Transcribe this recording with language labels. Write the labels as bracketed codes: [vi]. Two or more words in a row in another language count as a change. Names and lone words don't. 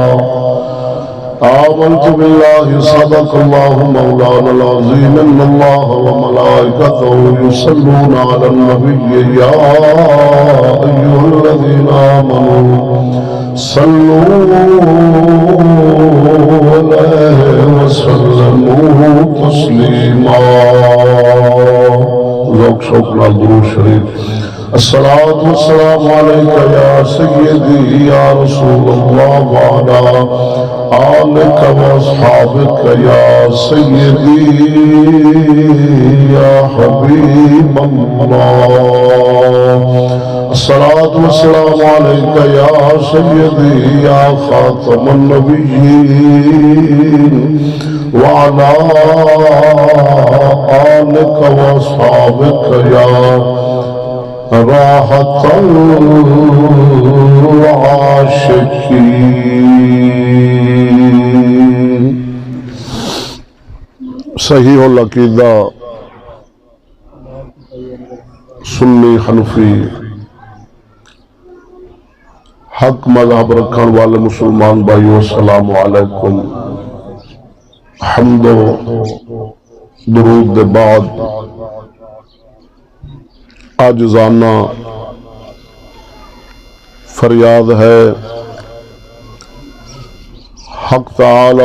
[ar] آمنت بالله صدق الله مولانا العظيم إن الله وملائكته يصلون على النبي يا أيها الذين آمنوا صلوا عليه وسلموا تسليما. [pa] ذوق شوق نال درود شریف. [ar] الصلاة والسلام عليك يا سيدي يا رسول الله وعلى آلك وأصحابك يا سيدي يا حبيب الله. الصلاة والسلام عليك يا سيدي يا خاتم النبيين وعلى آلك وأصحابك يا راحة العاشقين. [pa] صحیح العقیدہ سنی حنفی حق مذہب رکھن والے مسلمان بھائیو [ar] السلام علیکم. [pa] حمد و درود دے بعد عاجزانہ فریاد ہے حق تعالی